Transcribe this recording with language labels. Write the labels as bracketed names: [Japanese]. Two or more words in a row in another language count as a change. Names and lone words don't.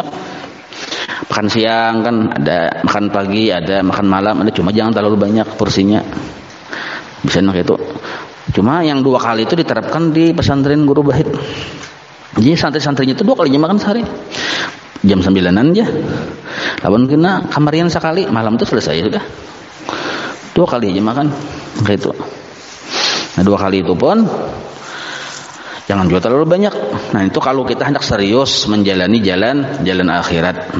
[Indonesian] Makan siang kan ada, makan pagi ada, makan malam ada, cuma jangan terlalu banyak porsinya. Bisa nak itu. Cuma yang 2 kali itu diterapkan di pesantren Guru Bahit. Jadi santri-santrinya itu 2 kali makan sehari. Jam 9-an aja. [Banjar] Lawan kena kamarian sekali, malam itu selesai sudah. [Indonesian] 2 kali aja makan. Kayak itu. Nah 2 kali itu pun jangan juga terlalu banyak. Nah itu kalau kita hendak serius menjalani jalan akhirat.